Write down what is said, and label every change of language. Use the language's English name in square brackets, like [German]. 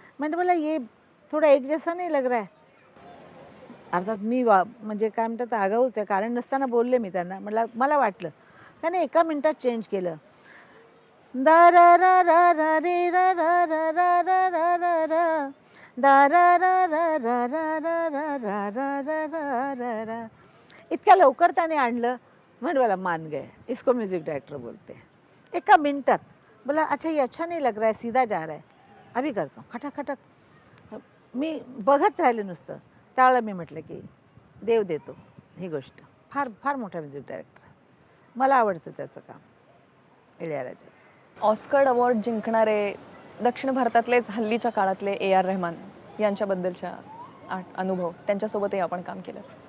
[Marathi] म्हणजे मला [Hindi] ये थोडा एक जैसा नाही लग रहा है. [Marathi] अर्थात मी म्हणजे काय म्हणतात आगाऊच आहे, कारण नसताना बोलले मी त्यांना. मला वाटलं. त्याने 1 मिनिटात चेंज केलं. दा रा रा रा रा रे रा रा रा रा रा रा रा रा, दा रा रा रा रा रा रा रा रा रा रा रा रा. इतक्या लवकर त्याने आणलं. [Hindi] मैंने बोला मान गए, इसको म्यूजिक डायरेक्टर बोलते हैं. [Marathi] एका मिनटात बोला [Hindi] अच्छा ये अच्छा नहीं लग रहा है, सीधा जा रहा है, अभी करतो खटाखटक. [Marathi] मी बघत राहिले नुसतं. त्यावेळेला मी म्हटलं की देव देतो ही गोष्ट. फार फार मोठा म्युझिक डायरेक्टर आहे. मला आवडतं त्याचं काम, इळयाराजाचं. ऑस्कर अवॉर्ड जिंकणारे दक्षिण भारतातलेच हल्लीच्या काळातले AR रहमान यांच्याबद्दलच्या अनुभव, त्यांच्यासोबतही आपण काम केलं.